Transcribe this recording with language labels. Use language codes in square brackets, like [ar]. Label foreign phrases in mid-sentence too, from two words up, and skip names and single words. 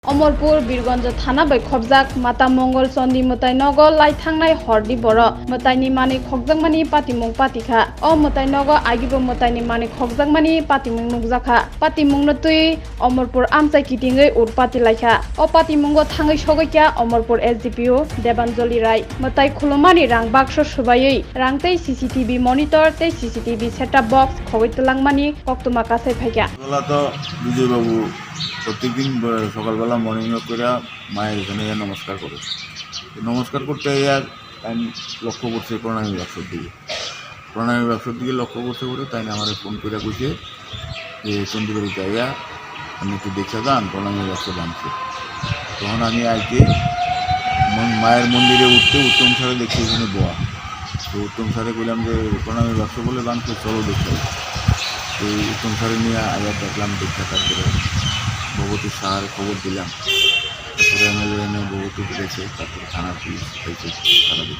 [trp] Amarpur Birgonja Thana by Khobjak Mata Mangalchandi Mwtai Nogo Lai Thangnai Hordi Boro Mwtai ni Mani Khogjakmani Patimung Patikha O Mwtai Nogo Agibo Mwtai ni Mani Khogjakmani Patimung Nukjakha Patimung no tui Amarpur Amchai Kitingei Urpati Laikha O Patimungo Thangai Sogokya Amarpur SDPO Debanjali Rai Mwtai Khulumani Rang Baksho Subayei Rangtei [en] CCTV monitor [trp] tei [en] CCTV setup box [trp] Khogwi Twlangmani Koktuma Kasai Phaikya [bn] প্রত্যেকদিন সকালবেলা [en] morning walk [bn] করে মায়ের এখানে নমস্কার করে নমস্কার করতে আমি লক্ষ্য করছে প্রণামী ব্যবসার দিকে লক্ষ্য করতে করে তাই আমার ফোন করে কইছে যে চন্ডীগড়ি জায়গা আমি একটু দেখে যান প্রণামী ব্যবসা বানছে তখন আমি আজকে মায়ের মন্দিরে উঠতে উত্তম সারে দেখছি এখানে বোয়া তো উত্তম সারে বললাম যে প্রণামী ব্যবসা বলে বানছে চলো দেখতে তো উত্তম সারে নিয়ে আবার দেখলাম দেখতে তারপরে ভগবতী সাহার খবর দিলাম তারপরে এমএলএ ভগবতী পেয়েছে তারপরে থানার পুলিশ পেয়েছে তারা দেখছে।